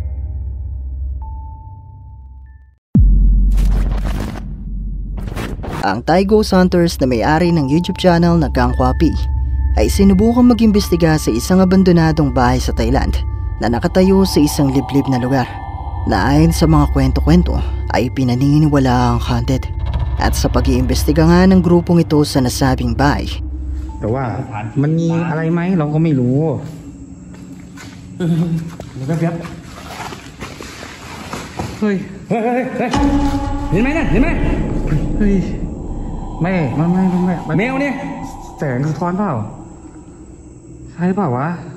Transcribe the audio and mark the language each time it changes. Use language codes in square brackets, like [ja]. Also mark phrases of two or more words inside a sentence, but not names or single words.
[tl] Ang Thai Ghost Hunters na may-ari ng [en] YouTube channel [tl] na Gangkwapi ay sinubukang mag-imbestiga sa isang abandonadong bahay sa Thailand na nakatayo sa isang liblib na lugar na ayon sa mga kwento-kwento ay pinaniniwala ang haunted. At sa pag-iimbestiga nga ng grupong ito sa nasabing bahay, [th] แต่ว่ามันมีอะไรไหมเราก็ไม่รู้เดี๋ยวแป๊บๆเฮ้ยเห็นไหมเนี่ยเห็นไหมเฮ้ยไม่แมวเนี่ยแสงสะท้อนเปล่าใช่เปล่าวะ